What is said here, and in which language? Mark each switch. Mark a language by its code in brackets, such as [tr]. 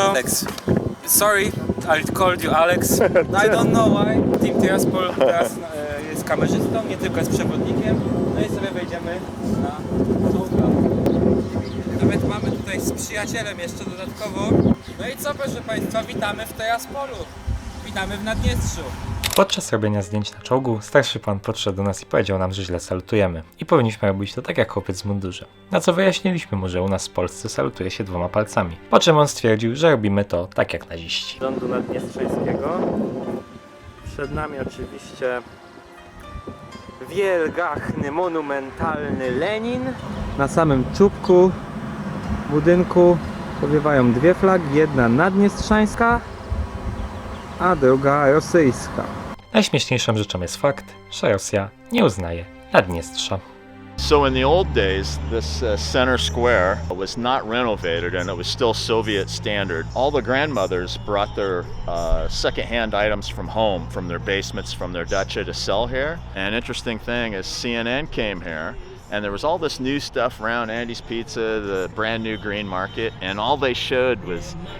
[en] Alex, sorry, I called you Alex. I don't know why. [pl] Team Tiraspol teraz jest kamerzystą, nie tylko jest przewodnikiem. No i sobie wejdziemy na tą platformę. Nawet mamy tutaj z przyjacielem jeszcze dodatkowo. No i co, proszę Państwa, witamy w Tiraspolu. Witamy w Naddniestrzu. Podczas robienia zdjęć na czołgu starszy pan podszedł do nas i powiedział nam, że źle salutujemy i powinniśmy robić to tak jak chłopiec w mundurze. Na co wyjaśniliśmy mu, że u nas w Polsce salutuje się 2 palcami. Po czym on stwierdził, że robimy to tak jak naziści. Rządu naddniestrzańskiego. Przed nami oczywiście wielgachny, monumentalny Lenin. Na samym czubku budynku powiewają 2 flagi, jedna naddniestrzańska, a druga rosyjska. Najśmieszniejszą rzeczą jest fakt, że Rosja nie uznaje Naddniestrza. [en] So in the old days, this center square was not renovated and it was still Soviet standard. All the grandmothers brought their second-hand items from home, from their basements, from their dacha to sell here. And interesting thing is CNN came here and there was all this new stuff around Andy's Pizza, the brand new green market, and all they showed was